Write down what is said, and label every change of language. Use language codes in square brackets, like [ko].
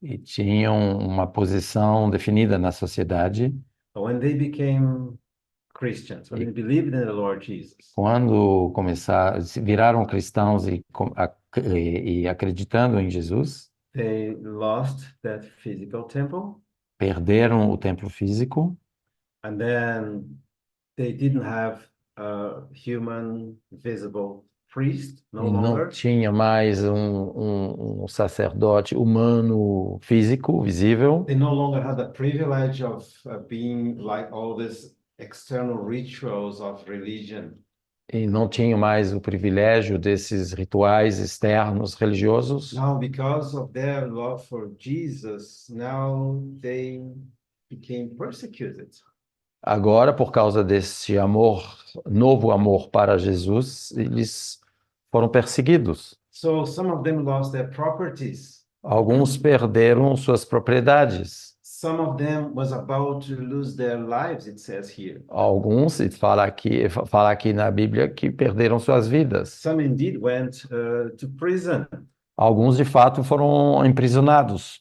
[pt] e tinham uma posição definida na sociedade. [en] But when they became Christians, when they believed in the Lord Jesus, [pt] Quando viraram cristãos e acreditando em Jesus, [en] they lost that physical temple, [pt] perderam o templo físico [en] and then they didn't have a human visible priest no [pt] e não [en] longer. [pt] tinha mais um sacerdote humano físico, visível, [en] They no longer had the privilege of being like all these external rituals of religion. [pt] e não tinham mais o privilégio desses rituais externos religiosos. [en] Now, because of their love for Jesus, now they became persecuted. [pt] Agora, por causa desse amor, novo amor para Jesus, eles foram perseguidos. [en] So some of them lost their properties. [pt] Alguns perderam suas propriedades. [en] Some of them was about to lose their lives, it says here. [pt] Alguns, e fala aqui na Bíblia, que perderam suas vidas. [en] Some indeed went to prison. [pt] Alguns, de fato, foram emprisionados.